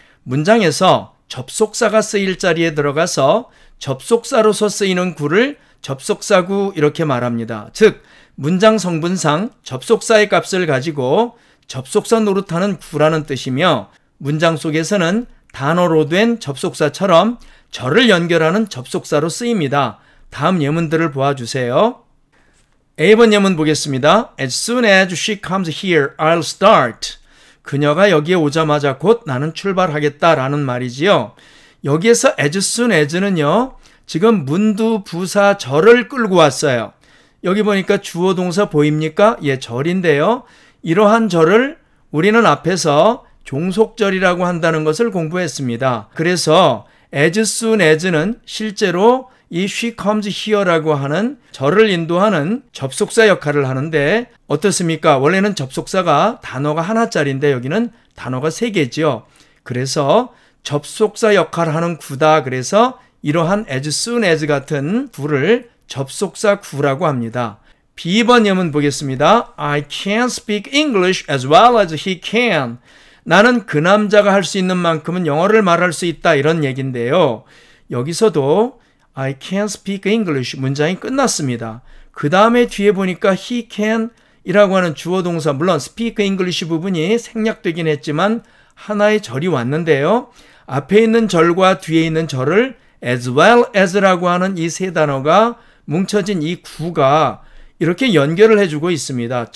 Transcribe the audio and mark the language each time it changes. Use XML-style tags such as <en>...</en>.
<ko>문장에서 접속사가 쓰일 자리에 들어가서 접속사로서 쓰이는 구를 접속사구 이렇게 말합니다. 즉 문장 성분상 접속사의 값을 가지고 접속사 노릇하는 구라는 뜻이며 문장 속에서는 단어로 된 접속사처럼 절을 연결하는 접속사로 쓰입니다. 다음 예문들을 보아주세요. A번 예문 보겠습니다.</ko> <en>As soon as she comes here, I'll start.</en> <ko>그녀가 여기에 오자마자 곧 나는 출발하겠다라는 말이지요. 여기에서</ko> <en>as soon as</en> <ko>는요. 지금 문두 부사 절을 끌고 왔어요. 여기 보니까 주어 동사 보입니까? 예, 절인데요. 이러한 절을 우리는 앞에서 종속절이라고 한다는 것을 공부했습니다. 그래서</ko> <en>as soon as</en> <ko>는 실제로 이</ko> <en>she comes here</en> <ko>라고 하는 절을 인도하는 접속사 역할을 하는데 어떻습니까? 원래는 접속사가 단어가 하나짜리인데 여기는 단어가 3개죠. 그래서 접속사 역할을 하는 구다. 그래서 이러한</ko> <en>as soon as</en> <ko>같은 구를 접속사 구라고 합니다. B번 예문 보겠습니다.</ko> <en>I can't speak English as well as he can.</en> <ko>나는 그 남자가 할 수 있는 만큼은 영어를 말할 수 있다. 이런 얘기인데요. 여기서도</ko> <en>I can't speak English</en> <ko>문장이 끝났습니다. 그 다음에 뒤에 보니까</ko> <en>he can</en> <ko>이라고 하는 주어 동사, 물론</ko> <en>speak English</en> <ko>부분이 생략되긴 했지만 하나의 절이 왔는데요. 앞에 있는 절과 뒤에 있는 절을</ko> <en>as well as</en> <ko>라고 하는 이 세 단어가 뭉쳐진 이 구가 이렇게 연결을 해주고 있습니다.</ko>